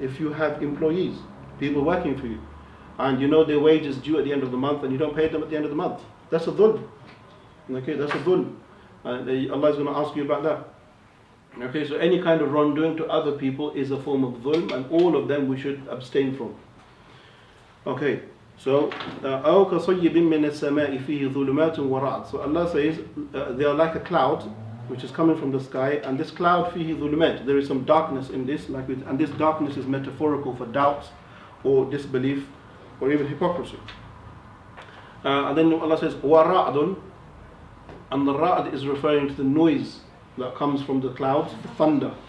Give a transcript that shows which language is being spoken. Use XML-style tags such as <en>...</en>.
<en>If you have employees, people working for you, and you know their wage is due at the end of the month, and you don't pay them at the end of the month, that's a dhulm. Okay, that's a dhulm. Allah is going to ask you about that. Okay, so any kind of wrongdoing to other people is a form of dhulm, and all of them we should abstain from. Okay, so</en> <ar>أَوْ كَصَيِّبٍ مِّنَ السَّمَاءِ فِيهِ ظُلُمَاتٌ وَرَعْدٌ.</ar> <en>So Allah says they are like a cloud which is coming from the sky, and this cloud</en> <ar>فِيهِ ظُلُمَات,</ar> <en>there is some darkness in this, and this darkness is metaphorical for doubts or disbelief or even hypocrisy. And then Allah says وَرَعْدٌ, and the ra'd is referring to the noise that comes from the clouds, the thunder.</en>